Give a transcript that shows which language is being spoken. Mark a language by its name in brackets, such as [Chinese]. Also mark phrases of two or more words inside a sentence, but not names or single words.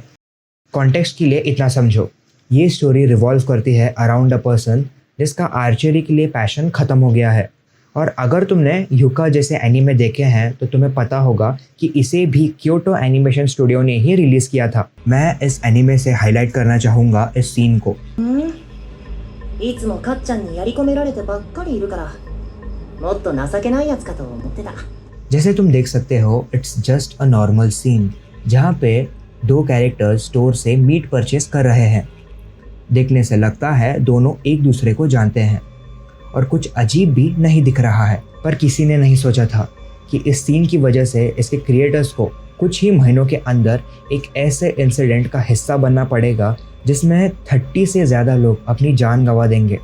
[Hindi] कॉन्टेक्स्ट के लिए इतना समझो, ये [English] story revolve [Hindi] करती है [English] around a person [Hindi] जिसका आर्चरी के लिए पैशन ख़त्म हो गया है। और अगर तुमने युका जैसे एनीमे देखे हैं तो तुम्हें पता होगा कि इसे भी क्योटो एनिमेशन स्टूडियो ने ही रिलीज़ किया था। मैं इस एनीमे से हाईलाइट करना चाहूँगा इस सीन को। [Japanese] いつもかっちゃんにやり込められてばっかりいるからもっと情けないやつかと思ってた [Hindi] जैसे तुम देख सकते हो, [English] it's just a normal scene [Hindi] जहाँ पे दो कैरेक्टर्स स्टोर से [English] meat purchase [Hindi] कर रहे हैं। देखने से लगता है दोनों एक दूसरे को जानते हैं और कुछ अजीब भी नहीं दिख रहा है, पर किसी ने नहीं सोचा था कि इस सीन की वजह से इसके क्रिएटर्स को कुछ ही महीनों के अंदर एक ऐसे इंसिडेंट का हिस्सा बनना पड़ेगा जिसमें 30 से ज़्यादा लोग अपनी जान गंवा देंगे।